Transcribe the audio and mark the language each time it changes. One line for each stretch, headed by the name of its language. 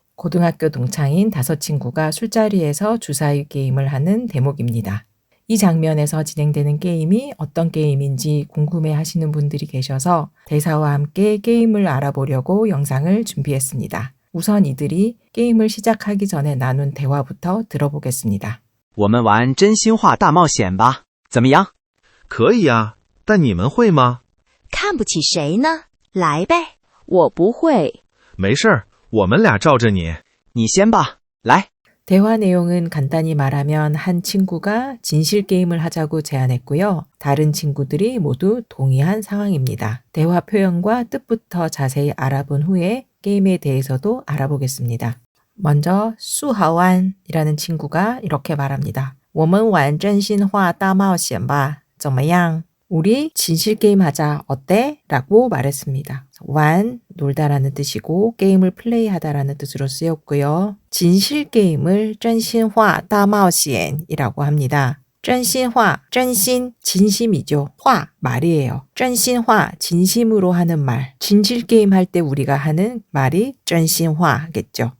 Korean: 고등학교 동창인 5친구가 술자리에서 주사위 게임을 하는 대목입니다. 이 장면에서 진행되는 게임이 어떤 게임인지 궁금해 하시는 분들이 계셔서 대사와 함께 게임을 알아보려고 영상을 준비했습니다. 우선 이들이 게임을 시작하기 전에 나눈 대화부터 들어보겠습니다.
Chinese: 我们玩真心话大冒险吧，怎么样？可以呀，但你们会吗？看不起谁呢？来呗，我不会。没事儿，我们俩罩着你。你先吧，来。
Korean: 대화 내용은 간단히 말하면 한 친구가 진실 게임을 하자고 제안했고요. 다른 친구들이 모두 동의한 상황입니다. 대화 표현과 뜻부터 자세히 알아본 후에 게임에 대해서도 알아보겠습니다. 먼저 수하완이라는 친구가 이렇게 말합니다.
Chinese: 我们玩真心话大冒险吧，怎么样?
Korean: 우리 진실 게임 하자. 어때? 라고 말했습니다. 완, 놀다라는 뜻이고 게임을 플레이하다라는 뜻으로 쓰였고요. 진실 게임을
Chinese: 真心话大冒险
Korean: 이라고 합니다.
Chinese: 真心话, 真心,
Korean: 진심이죠. 화, 말이에요.
Chinese: 真心话,
Korean: 진심으로 하는 말. 진실 게임 할 때 우리가 하는 말이 真心话겠죠.